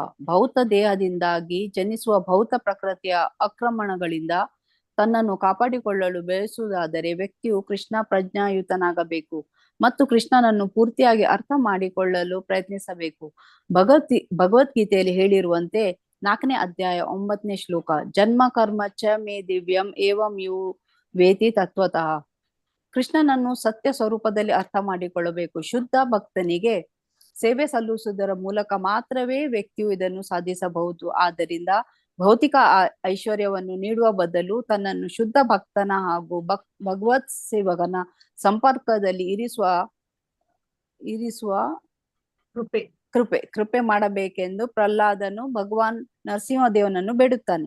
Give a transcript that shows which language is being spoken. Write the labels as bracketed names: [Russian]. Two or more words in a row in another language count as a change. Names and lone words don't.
[Kannada] ಭೌತ ದೇಹದಿಂದಾಗಿ ಜನಿಸುವ ಭೌತ ಪ್ರಕೃತಿಯ ಆಕ್ರಮಣಗಳಿಂದ ತನ್ನನ್ನು ಕಾಪಾಡಿಕೊಳ್ಳಲು ಬಯಸುವುದಾದರೆ ವ್ಯಕ್ತಿಯು ಕೃಷ್ಣ ಪ್ರಜ್ಞಾಯುತನಾಗಬೇಕು ಮತ್ತು ಕೃಷ್ಣನನ್ನು ಪೂರ್ತಿಯಾಗಿ ಅರ್ಥ ಮಾಡಿಕೊಳ್ಳಲು ಪ್ರಯತ್ನಿಸಬೇಕು. ಭಗವದ್ಗೀತೆಯಲ್ಲಿ ಹೇಳಿರುವಂತೆ 4ನೇ ಅಧ್ಯಾಯ 9ನೇ ಶ್ಲೋಕ, [Sanskrit] ಜನ್ಮ ಕರ್ಮ ಚ ಮೇ ದಿವ್ಯಂ ಏವಂ ಯು ವೇತಿ ತತ್ವತಃ. [Kannada] ಕೃಷ್ಣನನ್ನು ಸತ್ಯ ಸ್ವರೂಪದಲ್ಲಿ ಅರ್ಥ ಮಾಡಿಕೊಳ್ಳಬೇಕು. ಶುದ್ಧ ಭಕ್ತನಿಗೆ ಸೇವೆ ಸಲ್ಲಿಸುವುದರ ಮೂಲಕ ಮಾತ್ರವೇ ವ್ಯಕ್ತಿಯು ಇದನ್ನು ಸಾಧಿಸಬಹುದು. ಆದ್ದರಿಂದ ಭೌತಿಕ ಐಶ್ವರ್ಯವನ್ನು ನೀಡುವ ಬದಲು ತನ್ನನ್ನು ಶುದ್ಧ ಭಕ್ತನ ಹಾಗೂ ಭಗವತ್ ಸೇವಕನ ಸಂಪರ್ಕದಲ್ಲಿ ಇರಿಸುವ ಕೃಪೆ ಮಾಡಬೇಕೆಂದು ಪ್ರಹ್ಲಾದನು ಭಗವಾನ್ ನರಸಿಂಹದೇವನನ್ನು ಬೇಡುತ್ತಾನೆ.